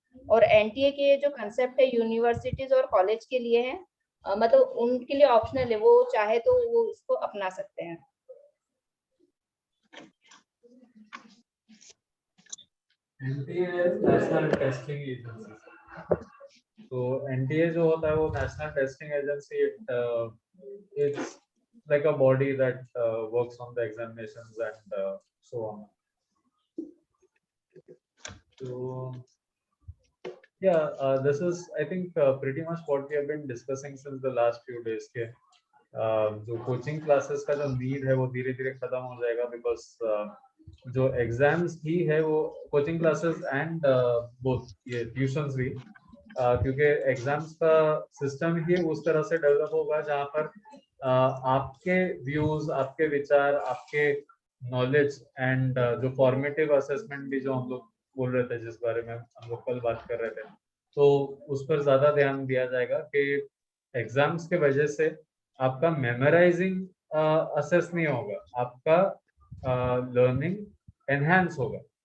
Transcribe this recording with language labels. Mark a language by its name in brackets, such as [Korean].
[Hindi] और एनटीए के जो कंसेप्ट है यूनिवर्सिटीज और कॉलेज के लिए है, मतलब उनके लिए ऑप्शनल है, वो चाहे तो वो इसको अपना सकते हैं। NTA national testing agency. तो एनटीए जो होता है वो national testing agency, [English] it's like a body that works on the examinations and so on. So yeah, this is I think pretty much what we have been discussing since the last few days [Hindi] के जो coaching classes का जो need है वो धीरे धीरे खत्म हो जाएगा बिकॉज जो एग्जाम्स भी है वो कोचिंग क्लासेस एंड बोथ ये ट्यूशंस भी, क्योंकि एग्जाम्स का सिस्टम ही उस तरह से डेवलप होगा जहाँ पर आपके व्यूज, आपके विचार, आपके नॉलेज एंड जो फॉर्मेटिव असेसमेंट भी जो हम लोग बोल रहे थे, जिस बारे में हम लोग कल बात कर रहे थे, तो उस पर ज्यादा ध्यान दिया जाएगा कि एग्जाम्स के वजह से आपका मेमोराइजिंग असेस नहीं होगा, आपका लर्निंग एनहांस होगा।